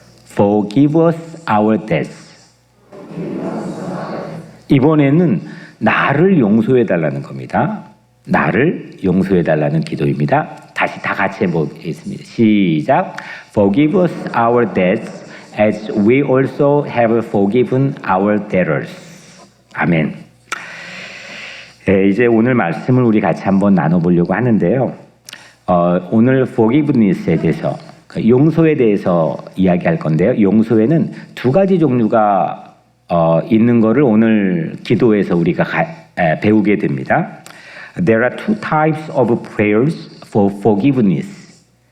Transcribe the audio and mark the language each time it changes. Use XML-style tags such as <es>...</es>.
<en>Forgive us our debts.</en> <ko>이번에는 나를 용서해 달라는 겁니다. 나를 용서해 달라는 기도입니다. 다시 다 같이 해보겠습니다. 시작.</ko> <en>Forgive us our debts as we also have forgiven our debtors.</en> <ko>아멘. 네, 이제 오늘 말씀을 우리 같이 한번 나눠보려고 하는데요. 오늘 forgiveness에 대해서 용서에 대해서 이야기할 건데요. 용서에는 2가지 종류가 있는 거를 오늘 기도에서 우리가 배우게 됩니다.</ko> <en>There are 2 types of prayers for forgiveness.</en>